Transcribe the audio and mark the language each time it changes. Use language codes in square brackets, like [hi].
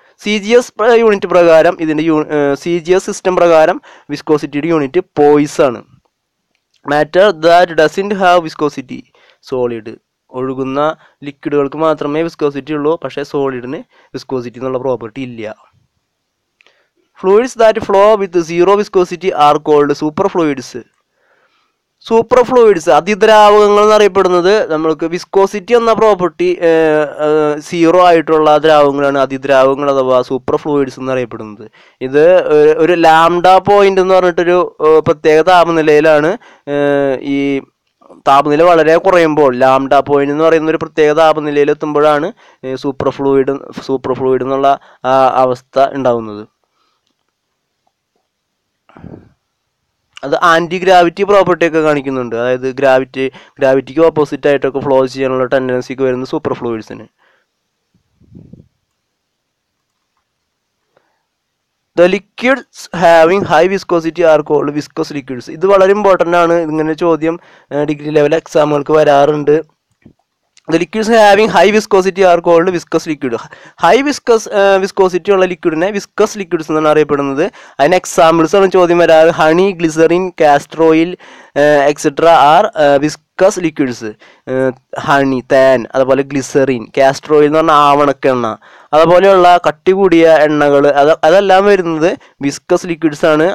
[ml] CGS unit പ്രകാരം ഇതിൻ്റെ CGS system പ്രകാരം വിസ്കോസിറ്റിയുടെ യൂണിറ്റ് പോയ്സ് ആണ്. [en] Matter that doesn't have viscosity, solid. [ml] ഒഴുകുന്ന ലിക്വിഡുകൾക്ക് മാത്രമേ വിസ്കോസിറ്റി ഉള്ളൂ, പക്ഷേ സോളിഡിന് വിസ്കോസിറ്റി എന്നുള്ള പ്രോപ്പർട്ടി ഇല്ല. [en] Fluids that flow with zero viscosity are called superfluids. [ml] സൂപ്പർഫ്ലൂയിഡ്സ് അതിദ്രാവകങ്ങൾ എന്നറിയപ്പെടുന്നത് നമ്മൾക്ക് വിസ്കോസിറ്റി എന്ന പ്രോപ്പർട്ടി സീറോ ആയിട്ടുള്ള ദ്രാവകങ്ങളാണ് അതിദ്രാവകങ്ങൾ അഥവാ സൂപ്പർഫ്ലൂയിഡ്സ് എന്നറിയപ്പെടുന്നത്. ഇത് ഒരു ലാംഡ പോയിന്റ് എന്ന് പറഞ്ഞിട്ടൊരു പ്രത്യേക താപനിലയിലാണ് ഈ താപനില വളരെ കുറയുമ്പോൾ ലാംഡ പോയിന്റ് എന്ന് പറയുന്ന ഒരു പ്രത്യേക താപനിലയിൽ എത്തുമ്പോഴാണ് സൂപ്പർഫ്ലൂയിഡ് എന്നുള്ള അവസ്ഥ ഉണ്ടാവുന്നത്. അത് ആൻറ്റി ഗ്രാവിറ്റി പ്രോപ്പർട്ടി ഒക്കെ കാണിക്കുന്നുണ്ട്. അതായത് ഗ്രാവിറ്റിക്ക് ഓപ്പോസിറ്റ് ആയിട്ടൊക്കെ ഫ്ലോ ചെയ്യാനുള്ള ടെൻഡൻസിക്ക് വരുന്ന super ഫ്ലൂയിഡ്സിന്. [en] The liquids having high viscosity are called viscous liquids. [ml] ഇത് വളരെ ഇമ്പോർട്ടൻ്റ് ആണ്. ഇങ്ങനെ ചോദ്യം ഡിഗ്രി ലെവൽ എക്സാമുകൾക്ക് വരാറുണ്ട്. [en] The liquids having high viscosity are called viscous liquid. [ml] High viscosity ഉള്ള ലിക്വിഡിനെ വിസ്കസ് ലിക്വിഡ്സ് എന്നാണ് അറിയപ്പെടുന്നത്. അതിന് എക്സാമ്പിൾസ് ആണ് ചോദ്യം വരാറ്. [en] Honey, glycerin, castor oil etcetera are viscous liquids. [ml] Honey, തേൻ, അതുപോലെ ഗ്ലിസറിൻ, കാസ്റ്റർ ഓയിൽ എന്ന് പറഞ്ഞാൽ ആവണക്കെണ്ണ, അതുപോലെയുള്ള കട്ടി കൂടിയ എണ്ണകൾ അതെല്ലാം വരുന്നത് വിസ്കസ് ലിക്വിഡ്സ് ആണ്.